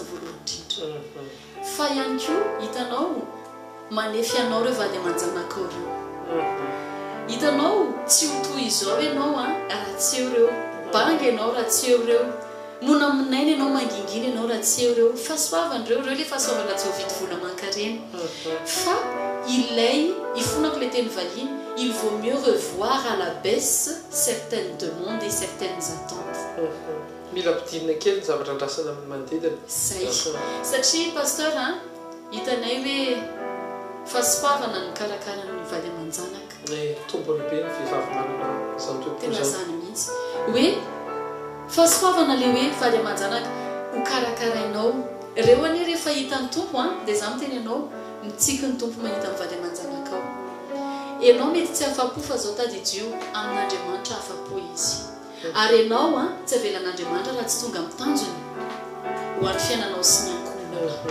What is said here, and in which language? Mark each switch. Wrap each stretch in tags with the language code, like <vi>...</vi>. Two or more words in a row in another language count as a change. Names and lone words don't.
<mg>voalohany indrindra fa ihany koa hitanao manefy anao reo vady aman-janakao reo hitanao tsy ho toy izao ianao raha tsy eo reo banga ianao raha tsy eo reo mona aminainy ianao mangingina ianao raha tsy eo reo fahasoavandreo le fahasoavana tsy ho vidy vola mankarena fa ilay ifonako le teny vahiny</mg> <fr>il vaut mieux revoir à la baisse certaines demandes et certaines attentes</fr> <mg>mila mpidinina kely ny zavatra andrasana amin'ny manodidina zay satria pasteur hitanay hoe fahasoavana ny karakara ny vady aman-janaka tombony be ny vehivavy manana zany tena zany mihitsy hoe fahasoavana le hoe vady aman-janaka ho karakarainao reo anie rehefa hita ny tompo dia za miteny ianao mitsiky ny tompo mahita ny vady aman-janaka ao ianao mety tsy afapo fa zao tadidio amin'Andriamanitra afapo izy ary ianao tsy avelan'Andriamanitra raha tsy tonga mitanjony ho an'ny fiainanao sy ny ankohonana</mg>